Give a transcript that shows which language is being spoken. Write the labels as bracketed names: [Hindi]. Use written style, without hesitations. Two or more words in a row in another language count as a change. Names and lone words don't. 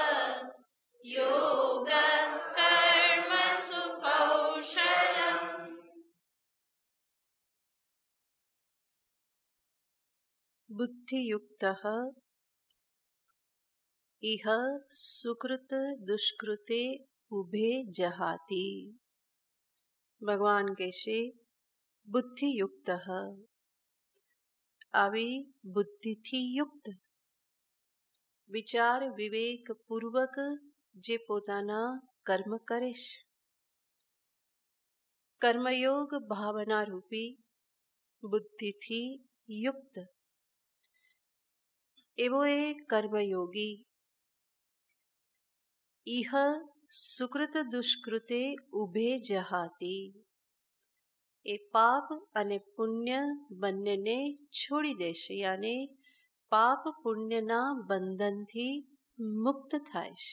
[Sanskrit] योग कर्मसु कौशलम्। बुद्धियुक्तः इह सुकृत दुष्कृते उभे जहाति। [Gujarati] ભગવાન કહેશે બુદ્ધિયુક્ત, આવી બુદ્ધિથી યુક્ત, વિચાર વિવેક પૂર્વક જે પોતાના કર્મ કરે છે, કર્મયોગ ભાવના રૂપી બુદ્ધિથી યુક્ત એવો એ કર્મયોગી [Sanskrit] ઇહ સુકૃત દુષ્કૃતે ઉભે જહાતિ, [Gujarati] એ પાપ અને પુણ્ય બંનેને છોડી દેશે, યાને પાપ પુણ્યના બંધનથી મુક્ત થાય છે.